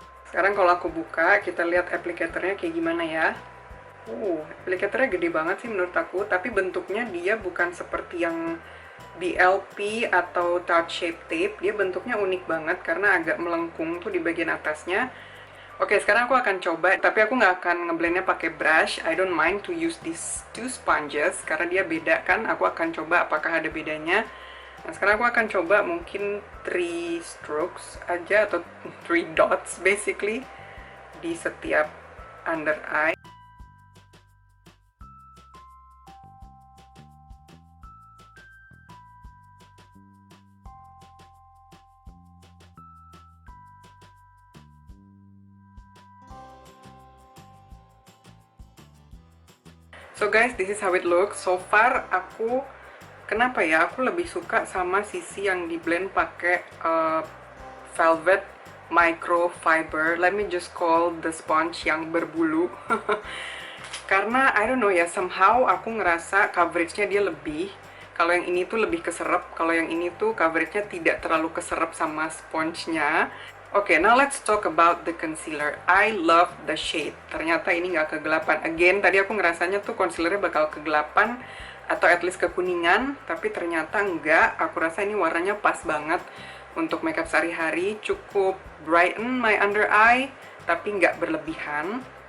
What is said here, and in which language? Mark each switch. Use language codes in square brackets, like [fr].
[id] Sekarang kalau aku buka, kita lihat applicatornya kayak gimana ya. Applicatornya gede banget sih menurut aku, tapi bentuknya dia bukan seperti yang BLP atau Tarte Shape Tape. Dia bentuknya unik banget karena agak melengkung tuh di bagian atasnya. Oke, sekarang aku akan coba, tapi aku nggak akan ngeblendnya pakai brush. [en] I don't mind to use these two sponges [id] karena dia beda kan. Aku akan coba apakah ada bedanya. Nah, sekarang aku akan coba mungkin 3 strokes aja atau 3 dots basically di setiap under eye. [en] So guys, this is how it looks. [id] So far aku kenapa ya aku lebih suka sama sisi yang di blend pakai velvet microfiber. [en] Let me just call the sponge [id] yang berbulu. [en] Karena I don't know ya, somehow [id] aku ngerasa coveragenya dia lebih. Kalau yang ini tuh lebih keserap, kalau yang ini tuh coveragenya tidak terlalu keserap sama sponsenya. [en] Oke, now let's talk about the concealer. I love the shade. [id] Ternyata ini nggak kegelapan. Again, tadi aku ngerasanya tuh concealernya bakal kegelapan atau [en] at least [id] kekuningan, tapi ternyata enggak. Aku rasa ini warnanya pas banget untuk makeup sehari-hari. Cukup [en] brighten my under eye, [id] tapi nggak berlebihan.